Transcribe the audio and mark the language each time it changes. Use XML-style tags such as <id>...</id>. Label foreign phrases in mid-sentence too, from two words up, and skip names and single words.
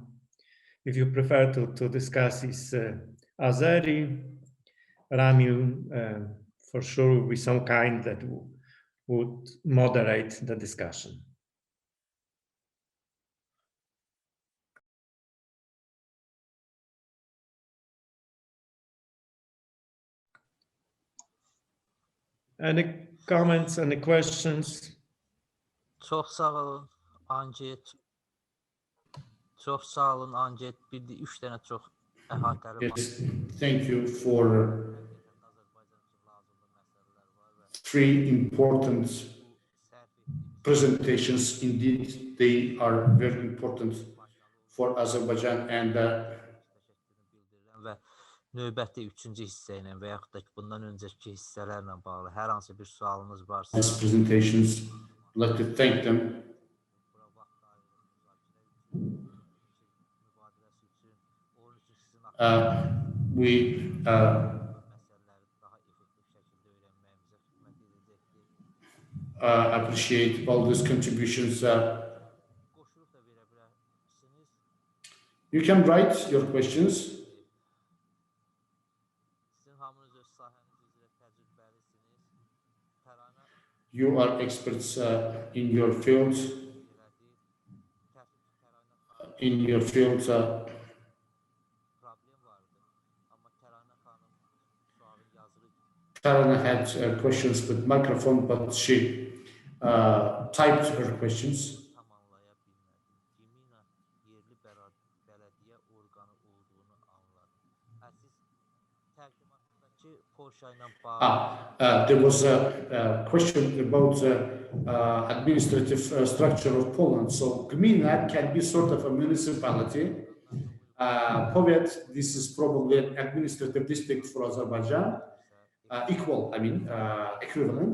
<en>If you prefer to discuss is Azeri, Ramil, for sure will be some kind that would moderate the discussion. Any comments, any questions?</en> <az>Çox sağ olun Ancet. Çox sağ olun Ancet. Bir də 3 dənə çox əhatəli.</az> <en>Yes, thank you for 3 important presentations. Indeed, they are very important for Azerbaijan, and</en> <az>Və növbəti 3-cü hissə ilə və yaxud da ki, bundan öncəki hissələrlə bağlı hər hansı bir sualınız varsa,</az> <en>These presentations, I'd like to thank them.</en> <az>bura vaxt ayırdığınız mübadiləsi üçün, onun üçün sizin</az> <en>We</en> <az>məsələləri daha effektiv şəkildə öyrənməyimizə xidmət edəcəkdir.</az> <en>appreciate all these contributions.</en> <az>Qoşulub da verə bilərsiniz.</az> <en>You can write your questions.</en> <az>Sizin hamınız öz sahəniz üzrə təcrübəlisiniz. Tərana</az> <en>You are experts in your field.</en> <az>elədi.</az> <en>In your field,</en> <az>Problem vardı. Amma Tərana xanım sualı yazılı</az> <en>Tarana had questions with microphone, but she typed her questions.</en> <az>tamamlaya bilmədi. Gmina yerli bələdiyyə orqanı olduğunu anladı. Siz təqdimatdakı Polşa ilə bağlı</az> <en>There was a question about the administrative structure of Poland. So gmina can be sort of a municipality. Powiat, this is probably an administrative district for Azerbaijan, equal, I mean, equivalent.</en>